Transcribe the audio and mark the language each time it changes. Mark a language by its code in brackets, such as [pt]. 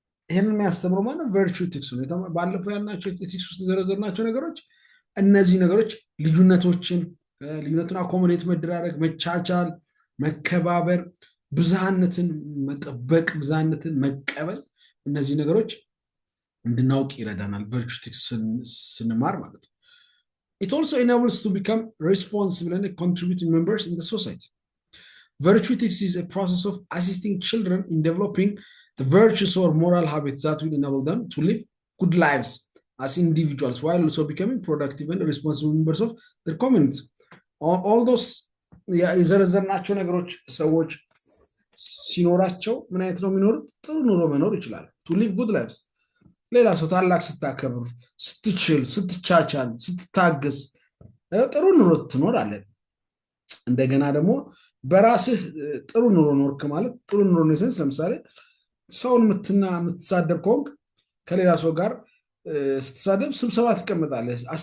[am] ይሄንን የሚያስተምረው ማለት ቨርቹ ኢቲክስ ነው። ባለፈው ያልናቸው ኢቲክስ ውስጥ ዘረዘርናቸው ነገሮች እነዚህ ነገሮች ልዩነትን አኮሞዴት መደራረግ፣ መቻቻል፣ መከባበር፣ ብዝሃነትን መጠበቅ፣ ብዝሃነትን መቀበል፣ እነዚህ ነገሮች እንድናውቅ ይረዳናል ቨርቹ ኢቲክስ ስንማር ማለት ነው። [en] It also enables to become responsible and contributing members in the society. Virtue ethics is a process of assisting children in developing the virtues or moral habits that will enable them to live good lives as individuals while also becoming productive and responsible members of their community. All those [am] የዘረዘርናቸው ነገሮች ሰዎች ሲኖራቸው ምን አይነት ነው የሚኖሩት? ጥሩ ኑሮ መኖር ይችላል። [en] to live good lives [am] ሌላ ሰው ታላቅ ስታከብር፣ ስትችል፣ ስትቻቻል፣ ስትታገስ ጥሩ ኑሮ ትኖራለህ። እንደገና ደግሞ በራስህ ጥሩ ኑሮ ኖርክ ማለት ጥሩ ኑሮ ነው ሴንስ ለምሳሌ ሰውን የምትሳደብ ከሆንክ ከሌላ ሰው ጋር ስትሳደብ ስብሰባ ትቀመጣለህ፣